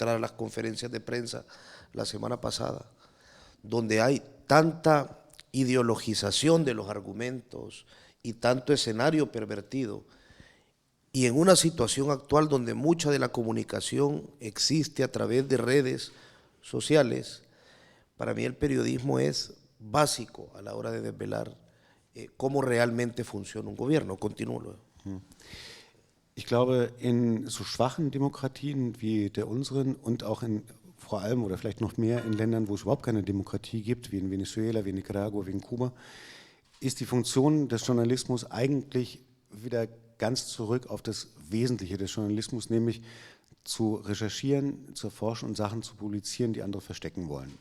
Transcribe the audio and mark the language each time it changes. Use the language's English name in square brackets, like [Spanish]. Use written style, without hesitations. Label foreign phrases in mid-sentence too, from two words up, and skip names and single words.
[Spanish] a las conferencias de prensa la semana pasada, donde hay tanta ideologización de los argumentos y tanto escenario pervertido, y en una situación actual donde mucha de la comunicación existe a través de redes sociales, para mí el periodismo es básico a la hora de desvelar cómo realmente funciona un gobierno. Continúo luego. [German] Ich glaube, in so schwachen Demokratien wie der unseren und auch in vor allem oder vielleicht noch mehr in Ländern, wo es überhaupt keine Demokratie gibt, wie in Venezuela, wie in Nicaragua, wie in Kuba, ist die Funktion des Journalismus eigentlich wieder ganz zurück auf das Wesentliche des Journalismus, nämlich zu recherchieren, zu erforschen und Sachen zu publizieren, die andere verstecken wollen.